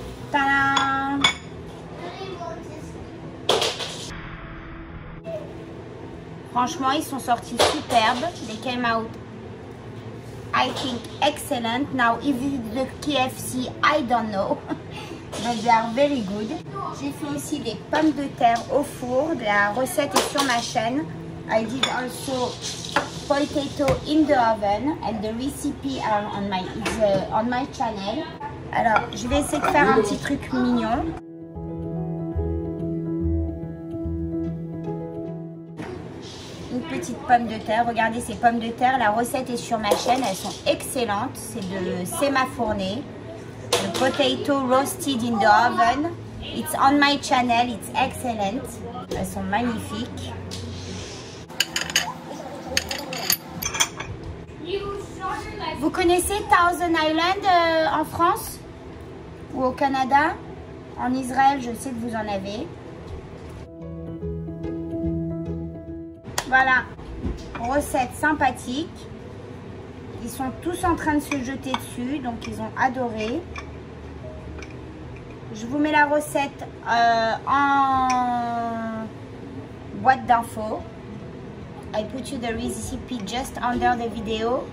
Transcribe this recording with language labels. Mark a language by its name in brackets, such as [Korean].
[French] Tadam! Franchement, ils sont sortis superbes. [English] They came out, I think, excellent. Now, if it's the KFC, I don't know. But they are very good. [French] J'ai fait aussi des pommes de terre au four. La recette est sur ma chaîne. [English] I did also potato in the oven and the recipe are on my channel. [French] Alors, je vais essayer de faire un petit truc mignon. Une petite pomme de terre. Regardez ces pommes de terre. La recette est sur ma chaîne. Elles sont excellentes. C'est de sémafourné. [English] The potato roasted in the oven. It's on my channel. It's excellent. [French] Elles sont magnifiques. Vous connaissez Thousand Island en France ou au Canada? En Israël, je sais que vous en avez. Voilà, recette sympathique. Ils sont tous en train de se jeter dessus, donc ils ont adoré. Je vous mets la recette en boîte d'infos. [English] I put you the recipe just under the video.